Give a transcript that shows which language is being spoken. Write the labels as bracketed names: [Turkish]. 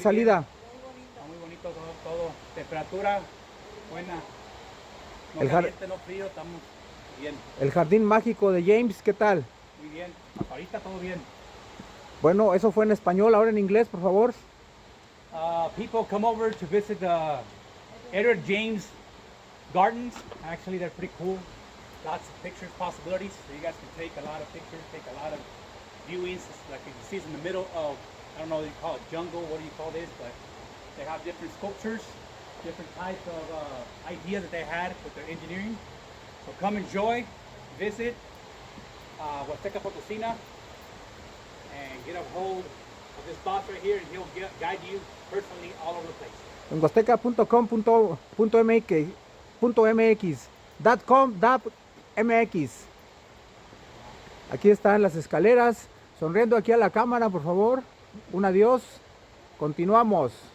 [Spanish] muy bien, salida? Muy bonito. está muy bonito todo. Temperatura buena, no El, jar- caliente, no frío, estamos bien, el jardín mágico de James, ¿qué tal? muy bien. Hasta ahorita todo bien. Bueno, eso fue en español, ahora en inglés, por favor. [English] People come over to visit the Edward James Gardens. Actually, they're pretty cool. Lots of pictures possibilities. So you guys can take a lot of pictures, take a lot of viewings. Like you can see, it's in the middle of, I don't know what you call it, jungle. What do you call this? But they have different sculptures, different types of ideas that they had with their engineering. So come enjoy, visit Huasteca Potosina, and get a hold of this boss right here, and he'll guide you personally all over the place. [Spanish] En huasteca.com.mx, Aquí están las escaleras. Sonriendo aquí a la cámara, por favor. Un adiós. Continuamos.